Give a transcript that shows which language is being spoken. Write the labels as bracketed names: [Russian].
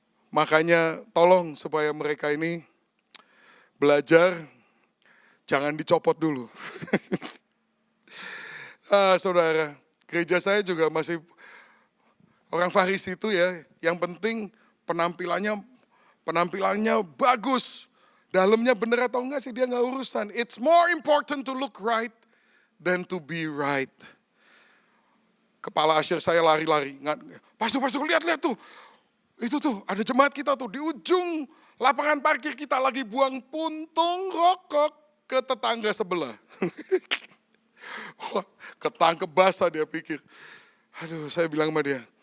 [Indonesian] Makanya tolong supaya mereka ini belajar, jangan dicopot dulu. Saudara, gereja saya juga masih orang Farisi itu ya, yang penting penampilannya bagus. Dalamnya benar atau enggak sih dia enggak urusan. [English] It's more important to look right than to be right. [Indonesian] Kepala asyir saya lari-lari. Pastor lihat tuh. Itu tuh ada jemaat kita tuh di ujung lapangan parkir kita lagi buang puntung rokok ke tetangga sebelah. Wah, ketangkep basah dia pikir. Aduh saya bilang sama dia.